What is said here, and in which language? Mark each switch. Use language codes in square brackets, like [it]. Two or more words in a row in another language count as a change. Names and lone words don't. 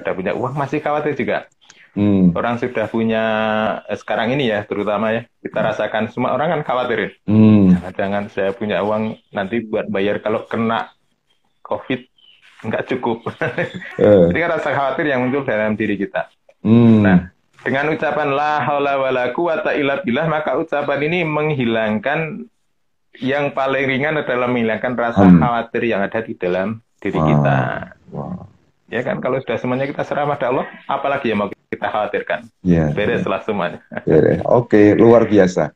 [id] Sudah punya uang masih khawatir juga. Orang sudah punya sekarang ini ya, terutama ya, kita rasakan semua orang kan khawatir. Jangan saya punya uang nanti buat bayar kalau kena COVID nggak cukup. Jadi kan rasa khawatir yang muncul dalam diri kita. Nah, dengan ucapan [ar] لا حول ولا قوة إلا بالله, [id] maka ucapan ini menghilangkan yang paling ringan adalah menghilangkan rasa khawatir yang ada di dalam diri kita. Ya kan, kalau sudah semuanya kita serah pada Allah, apalagi yang mau kita khawatirkan? Bereslah semuanya. Oke, luar biasa.